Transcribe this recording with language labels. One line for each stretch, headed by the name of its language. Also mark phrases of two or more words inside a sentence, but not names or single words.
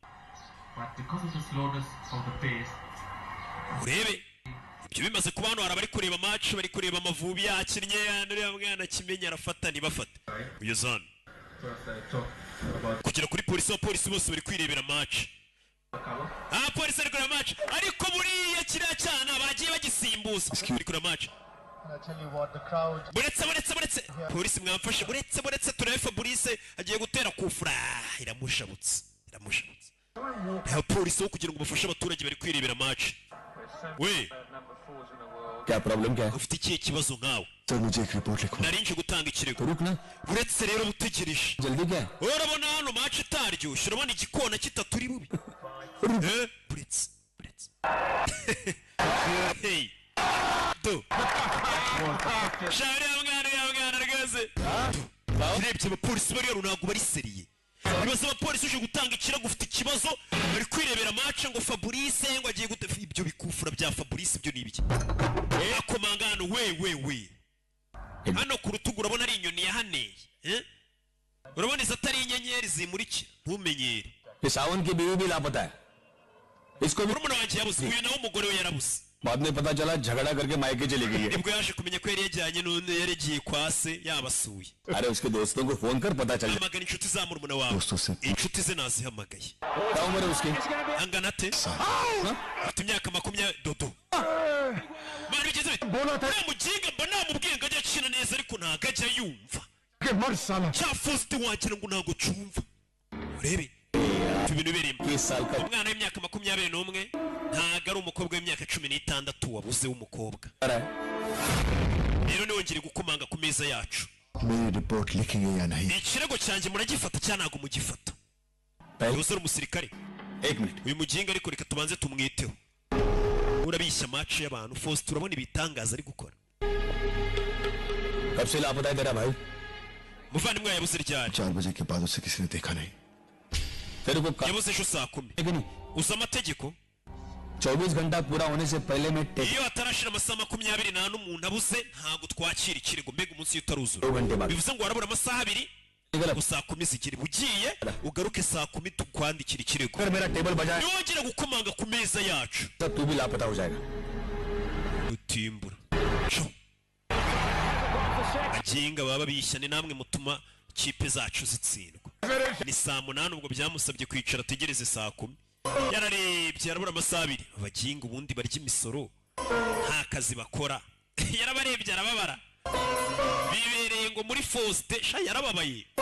Kinyarwanda: urebe ibyo bimaze kuba hano hari abari kureba match bari kureba Amavubi yakinnye uriya mwana kimenya arafata ntibafate uyu zone kugera kuri polisi abapolisi bose bari kwirebera match polisi ari kureba match ariko buriya kiriya cyana bagiye bagisimbuza bari kureba match buretse polisi mwamfashe buretse turebe Fabrice agiye gutera kufura iramushabutse polisi wo kugira ngo bafashe abaturage bari kwirebera match we
Hindi: क्या प्रॉब्लम क्या है
Kinyarwanda: ufite ikihe kibazo nkawe
Hindi: सर मुझे एक रिपोर्ट लिखो
Kinyarwanda: narinje gutanga ikirego
Hindi: रुकना
Kinyarwanda: uretse rero butegereje
Hindi: जल्दी क्या है
Kinyarwanda: urabona hano match itaryoshye urabona igikona kitaturi bubi buretse hey do shari ya mwana rwose urebye abapolisi bari hano ntabwo bari seriye ibibazo abapolisi uje gutanga ikirego ufite ikibazo bari kwirebera match ngo Fabrice ngo agiye gute ibyo bikufura bya Fabrice ibyo nibiki akomanga hano we hano ku rutugu urabona ari inyoni yahaneye urabona izo atari inyenyeri zimurikira ntumenyere
Hindi: ये सावन की बीवी भी लापता है इसको भी
Kinyarwanda: murumuna wanjye yabuze uyu nawe umugore we yarabuze
Hindi: बाद में पता चला झगड़ा करके मायके चली गई है
Kinyarwanda: nibwo yaje kumenya ko yari yajyanye n'undi yaregiye kwa se yabasuye
Hindi: अरे उसके दोस्तों को फोन कर पता चल
Kinyarwanda: hamagara inshuti za murumuna wawe inshuti ze nazihamagaye
Hindi: क्या उम्र है उसकी
Kinyarwanda: angana ate afite imyaka 20 dodo bari bigeze bite muginga mba namubwiye ngo ajya akina neza ariko ntago ajya yumva cya Faustin wagira ngo ntago cyumva urebe ibintu birimo
Hindi: इस साल का
Kinyarwanda: umwana w'imyaka 21 ntago ari umukobwa w'imyaka 16 wabuze w'umukobwa rero niwongere gukomanga ku meza yacu
Hindi: मेरी रिपोर्ट लिखेंगे या नहीं
Kinyarwanda: ikirego cyanjye muragifata cyangwa ntago mugifata umusore umusirikare
Hindi: एक मिनट
Kinyarwanda: uyu muginga ariko reka tubanze tumwiteho urabishya match y'abantu Faustin turabona ibitangaza ari gukora
Hindi: कब से लापता है तेरा भाई
Kinyarwanda: muvandimwe yabuze ryari
Hindi: 4 बजे के बाद उसे किसी ने देखा नहीं तेरे को
Kinyarwanda: yabuze ejo saa 10
Hindi: नहीं
Kinyarwanda: uzi amategeko
Hindi: 24 घंटा पूरा होने से पहले मैं
Kinyarwanda: iyo hatarashira amasaha 20 umuntu abuze ntago twakira ikirego mbega umunsi utaruzura
Hindi: 2 घंटे बाद
Kinyarwanda: bivuze ngo warabura amasaha 2 saa 10 zikiri bugiye ugaruke saa 10 tukwandikira ikirego
Hindi: अगर मेरा टेबल बजाए
Kinyarwanda: niwongera gukomanga ku meza yacu
Hindi: तो तू भी लापता हो जाएगा
Kinyarwanda: utimbura aginga baba bishyane namwe mutuma kipe zacu zitsindwa ni saa 8 ubwo byamusabye kwicara tegereze saa 10 yararebye yarabura amasaha 2 abaginga ubundi barya imisoro nta kazi bakora yarabarebye arababara bibereye ngo muri Faustin sha yarababaye